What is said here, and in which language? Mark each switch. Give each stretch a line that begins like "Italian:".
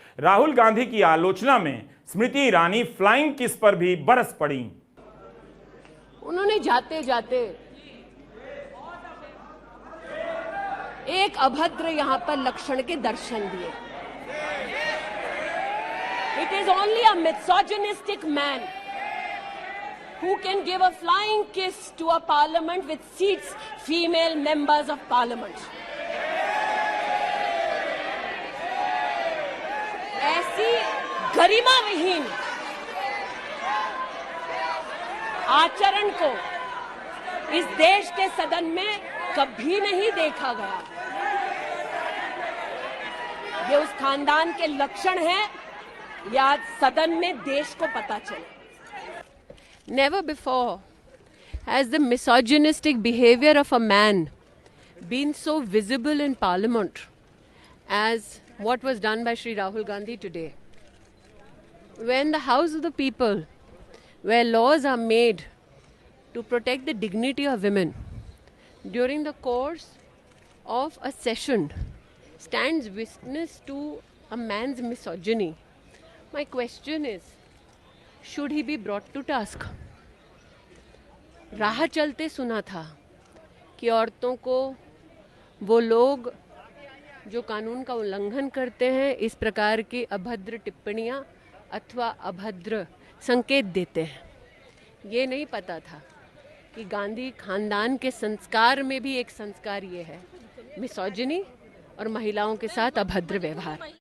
Hindi: राहुल गांधी की आलोचना में स्मृति ईरानी फ्लाइंग किस पर भी बरस पड़ी। उन्होंने जाते जाते एक अभद्र यहां पर लक्षण के दर्शन दिए।
English: It is only a misogynistic man who can give a flying kiss to a parliament with seats female members of parliament.
Hindi: ऐसी गरिमा विहीन आचरण को इस देश के सदन में कभी नहीं देखा गया। ये उस खानदान के लक्षण हैं या सदन में देश को पता चले।
English: Never before has the misogynistic behavior of a man been so visible in Parliament as what was done by Shri Rahul Gandhi today. When the House of the People, where laws are made to protect the dignity of women, during the course of a session stands witness to a man's misogyny, my question is, should he be brought to task?
Hindi: राह चलते सुना था कि औरतों को वो लोग जो कानून का उल्लंघन करते हैं, इस प्रकार की अभद्र टिप्पणियां अथवा अभद्र संकेत देते हैं। ये नहीं पता था कि गांधी खानदान के संस्कार में भी एक संस्कार ये है, मिसोजिनी और महिलाओं के साथ अभद्र व्यवहार।